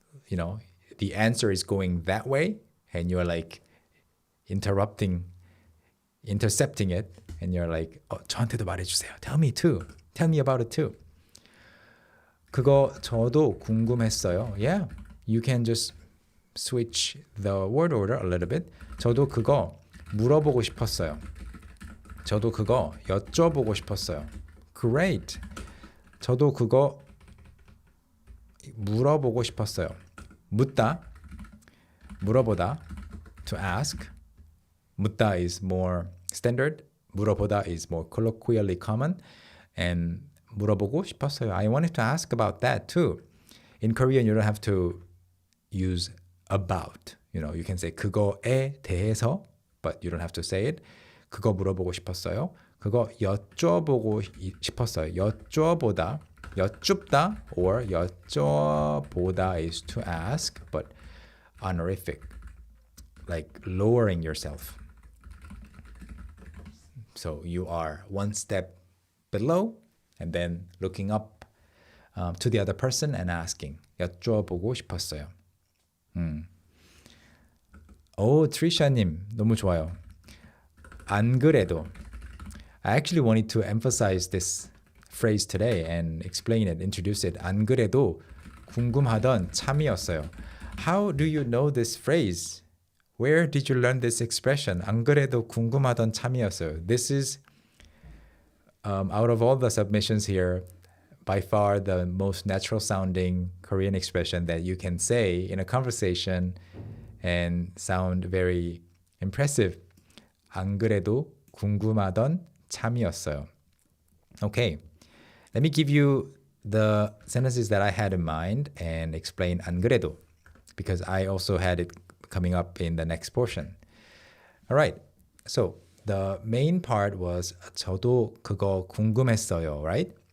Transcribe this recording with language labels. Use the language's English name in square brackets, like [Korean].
[English] You know, the answer is going that way and you're like intercepting it and you're like [Korean] 저한테도 말해주세요. [English] Tell me too. Tell me about it too. [Korean] 그거 저도 궁금했어요. [English] Yeah, you can just switch the word order a little bit. [Korean] 저도 그거 물어보고 싶었어요. 저도 그거 여쭤보고 싶었어요. [English] Great. [Korean] 저도 그거 물어보고 싶었어요. 묻다, 물어보다, [English] to ask. 묻다 is more standard. 물어보다 is more colloquially common. And [Korean] 물어보고 싶었어요. [English] I wanted to ask about that too. In Korean, you don't have to use about. You know, you can say [Korean] 그거에 대해서, [English] but you don't have to say it. [Korean] 그거 물어보고 싶었어요. 그거 여쭤보고 싶었어요. [English] 여쭤보다, 여쭙다, or 여쭤보다 is to ask, but honorific, like lowering yourself. So you are one step below and then looking up to the other person and asking. [Korean] 여쭤보고 싶었어요. 오, 트리샤님 너무 좋아요. 안 그래도. [English] I actually wanted to emphasize this phrase today and explain it, introduce it. [Korean] 안 그래도 궁금하던 참이었어요. [English] How do you know this phrase? Where did you learn this expression? [Korean] 안 그래도 궁금하던 참이었어요. [English] This is out of all the submissions here, by far the most natural sounding Korean expression that you can say in a conversation and sound very impressive. [Korean] 안 그래도 궁금하던 참이었어요. [English] Okay, let me give you the sentences that I had in mind and explain 안 그래도, because I also had it coming up in the next portion. All right, so the main part was [Korean] 저도 그거 궁금했어요, [English] right?